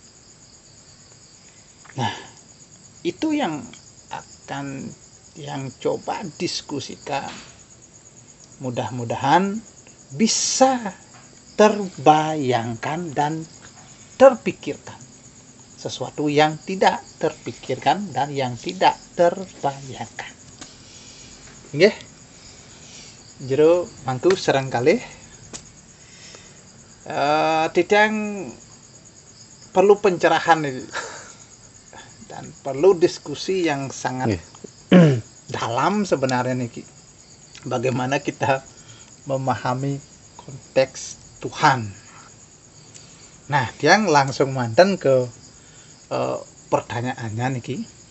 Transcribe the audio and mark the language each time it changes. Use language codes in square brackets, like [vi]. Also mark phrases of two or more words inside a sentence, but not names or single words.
[id] Nah, itu yang coba diskusikan. Mudah-mudahan bisa terbayangkan dan terpikirkan. Sesuatu yang tidak terpikirkan dan yang tidak terbayangkan. Nggih. Jero mangku serangkali Tidang perlu pencerahan ini. Dan perlu diskusi yang sangat dalam sebenarnya nih. Bagaimana kita memahami konteks Tuhan. Nah, dia langsung mantan ke pertanyaannya nih.